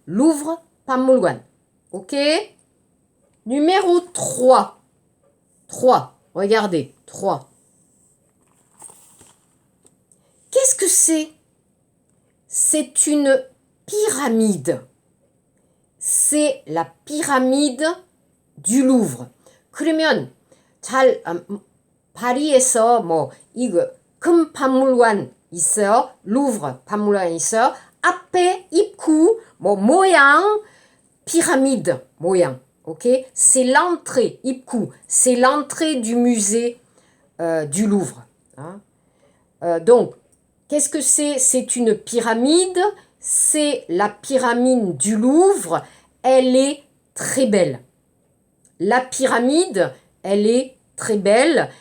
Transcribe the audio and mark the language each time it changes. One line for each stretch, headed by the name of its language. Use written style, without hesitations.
French: Louvre 박물관. Ok? Numéro 3. 3. Regardez. 3. Qu'est-ce que c'est? C'est une pyramide. C'est la pyramide du Louvre.
Korean: 그러면 잘 파리에서 뭐 이거 큰 박물관 있어요. 루브르 박물관 있어요. 앞에 입구 뭐 모양 pyramide 모양. OK?
French: C'est l'entrée 입구. C'est l'entrée du musée du Louvre. Hein? Donc qu'est-ce que c'est? C'est une pyramide. C'est la pyramide du Louvre. Elle est très belle. La pyramide, elle est très belle.